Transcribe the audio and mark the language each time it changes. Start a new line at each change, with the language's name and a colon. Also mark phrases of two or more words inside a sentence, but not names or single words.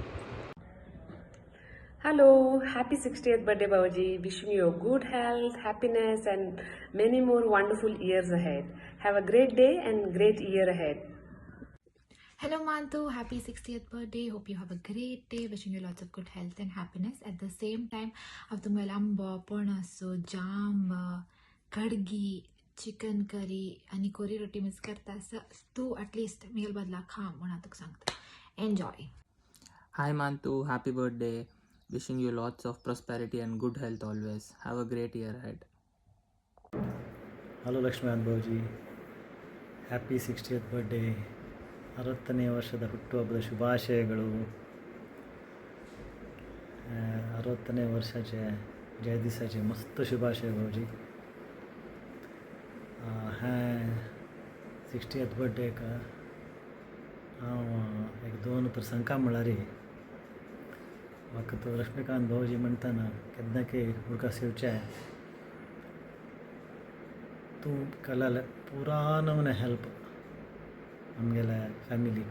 English: Hello, happy 60th birthday Babaji. Wishing you good health, happiness and many more wonderful years ahead. Have a great day and great year ahead. Hello Mantu, happy 60th birthday. Hope you have a great day. Wishing you lots of good health and happiness. At the same time,
Konkani: हांव तुमकां आंबो, पणस, जाम, कडगी,
English: chicken curry
Konkani: आनी कोरी रोटी मिस करता. तूं एटलीस्ट मेल बदला खा म्हूण हांव तुका सांगता. एन्जॉय.
English: Hi Mantu, happy birthday. Wishing you lots of prosperity and good health always. Have a great year ahead.
Kannada: ಹಲೋ ಲಕ್ಷ್ಮೀಕಾಂತ್ ಬಾಬುಜಿ,
English: happy 60th birthday.
Kannada: 60ನೇ ವರ್ಷದ ಹುಟ್ಟುಹಬ್ಬದ ಶುಭಾಶಯಗಳು.
Konkani: 60ನೇ वर्षाचे जयदिसाचे मस्त शुभाशय भाऊजी. हाँ 60th बर्थडेक हांव एक 2 प्रसंगां म्हळ्यार म्हाका तो लक्ष्मीकांत भाऊजी म्हणटाना केन्नाकय उडकास येवचें. तूं केलेले पुरान हेल्प आमगेल्या फॅमिलीक.